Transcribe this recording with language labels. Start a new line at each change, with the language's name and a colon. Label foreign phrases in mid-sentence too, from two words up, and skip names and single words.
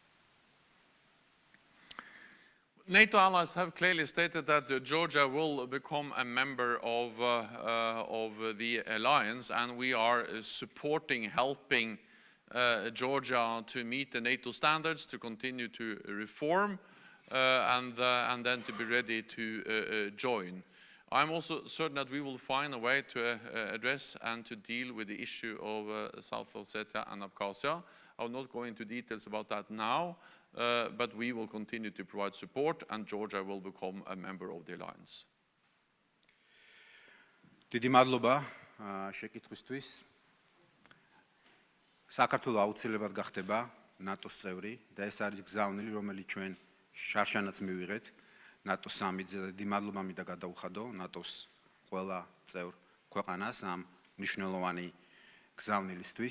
English: NATO allies have clearly stated that Georgia will become a member of the alliance, and we are supporting, helping Georgia to meet the NATO standards, to continue to reform, and then to be ready to join. I'm also certain that we will find a way to address and to deal with the issue of South Ossetia and Abkhazia. I will not go into details about that now, but we will continue to provide support, and Georgia will become a member of the alliance.
Georgian: დიდი მადლობა შეკითხვისთვის. საქართველო აუცილებლად გახდება ნატოს წევრი და ეს არის გზავნილი, რომელიც ჩვენ შარშანაც მივიღეთ ნატოს სამიტზე და დიდი მადლობა მინდა გადაუხადო ნატოს ყველა წევრ ქვეყანას ამ მნიშვნელოვანი გზავნილისთვის.